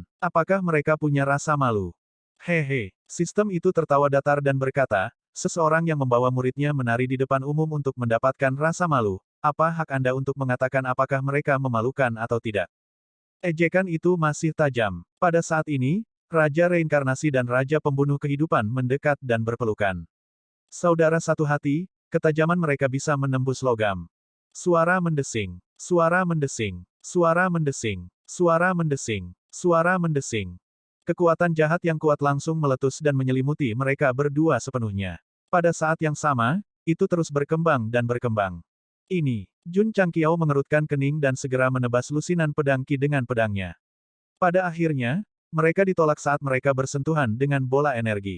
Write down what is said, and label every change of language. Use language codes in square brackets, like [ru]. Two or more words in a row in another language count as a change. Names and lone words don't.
[id] Apakah mereka punya rasa malu? Hehe, sistem itu tertawa datar dan berkata, seseorang yang membawa muridnya menari di depan umum untuk mendapatkan rasa malu, apa hak Anda untuk mengatakan apakah mereka memalukan atau tidak? Ejekan itu masih tajam. Pada saat ini, Raja Reinkarnasi dan Raja Pembunuh Kehidupan mendekat dan berpelukan. Saudara satu hati, ketajaman mereka bisa menembus logam. Suara mendesing, suara mendesing, suara mendesing, suara mendesing, suara mendesing. Kekuatan jahat yang kuat langsung meletus dan menyelimuti mereka berdua sepenuhnya. Pada saat yang sama, itu terus berkembang dan berkembang. Ini, Jun Changqiao mengerutkan kening dan segera menebas lusinan pedang Qi dengan pedangnya. Pada akhirnya, mereka ditolak saat mereka bersentuhan dengan bola energi.